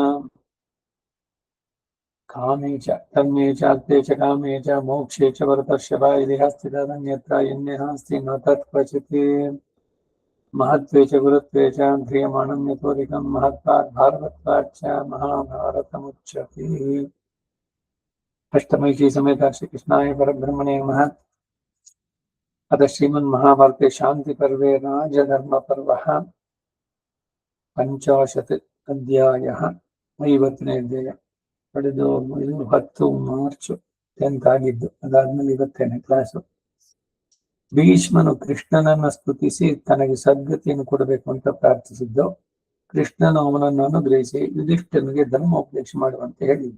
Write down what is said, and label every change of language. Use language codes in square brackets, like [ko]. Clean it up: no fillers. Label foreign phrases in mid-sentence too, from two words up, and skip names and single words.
[sa] कामे च धर्मे चार्थे च कामे च मोक्षे च वरतर्षभा यदि हस्तितदन्यत्र यन्यहास्ति न तत्क्वचित् महत्त्वे च गुरुत्वे च ध्रियमाणं यतोऽधिकं महत्त्वात् भारवत्वात् च महाभारतमुच्यते। अष्टमैषी समेत श्रीकृष्णाय परब्रह्मणे नमः। अतः श्रीमन्महाभारते शान्तिपर्वे राजधर्मपर्वः 50 अध्यायः [kn] 50ನೇ ಅಧ್ಯಾಯ ಇದು 10 ಮಾರ್ಚ್ 10th ಆಗಿದ್ದು, ಅದಾದ್ಮೇಲೆ ಇವತ್ತೇನೆ ಕ್ಲಾಸು. ಭೀಷ್ಮನು ಕೃಷ್ಣನನ್ನು ಸ್ತುತಿಸಿ ತನಗೆ ಸದ್ಗತಿಯನ್ನು ಕೊಡಬೇಕು ಅಂತ ಪ್ರಾರ್ಥಿಸಿದ್ದು. ಕೃಷ್ಣನು ಅವನನ್ನು ಅನುಗ್ರಹಿಸಿ ಯುಧಿಷ್ಠನಿಗೆ ಧರ್ಮೋಪದೇಶ ಮಾಡುವಂತೆ ಹೇಳಿದ್ದು.